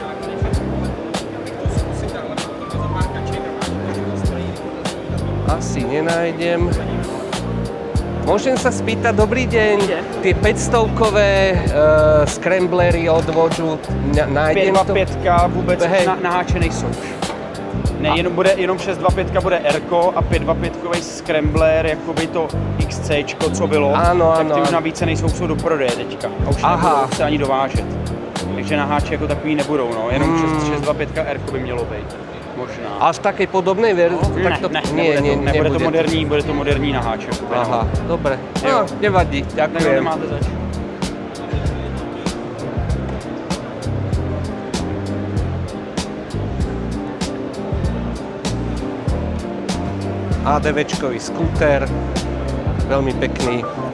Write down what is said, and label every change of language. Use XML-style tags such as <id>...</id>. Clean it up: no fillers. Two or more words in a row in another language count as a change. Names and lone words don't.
<sk>Môžem sa spýtať, dobrý deň, tie 500-kové scramblery od Vodžu, nájdem to?</sk> <cs>525 vůbec naháčený jsou. Ne, jenom 625 bude R-ko a 525 scrambler, jakoby to XCčko, co bylo, ano, tak ty ano. už navíc nejsou, jsou do prodeje teďka a už nebudou se ani dovážet. Takže naháči jako takový nebudou, no, jenom 625 R-ko by mělo být. Možná.</cs> <sk>A v takej podobnej verzii?</sk> <cs>Nebude to moderní naháček.</cs> <sk>Aha, dobre. No, nevadí, ďakujem.</sk> <cs>Nemáte zač.</cs> <sk>ADVčkový skúter, veľmi pekný.</sk>